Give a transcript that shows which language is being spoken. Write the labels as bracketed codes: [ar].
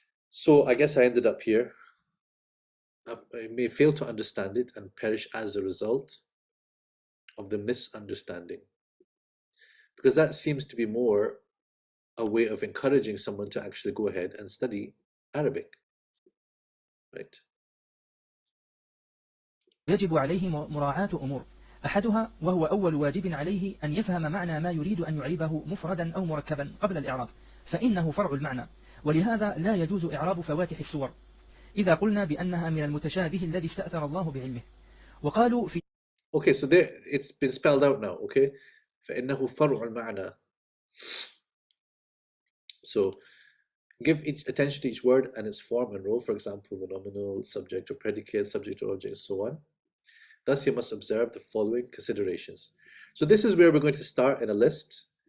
[en] So I guess I ended up here. I may fail to understand it and perish as a result of the misunderstanding, because that seems to be more a way of encouraging someone to actually go ahead and study Arabic, right? [ar] يجب عليه مراعاة أمور، أحدها وهو أول واجب عليه أن يفهم معنى ما يريد أن يعيبه مفردا أو مركبا قبل الإعراب، فإنه فرع المعنى، ولهذا لا يجوز إعراب فواتح السور إذا قلنا بأنها من المتشابه الذي استأثر الله بعلمه. وقالوا في [en] Okay, so there it's been spelled out now, okay? [ar] فإنه فرع المعنى. [en] So give attention to each word and its form and role, for example, the nominal, subject or predicate, subject or object, and so on. Thus, you must observe the following considerations. So this is where we're going to start in a list.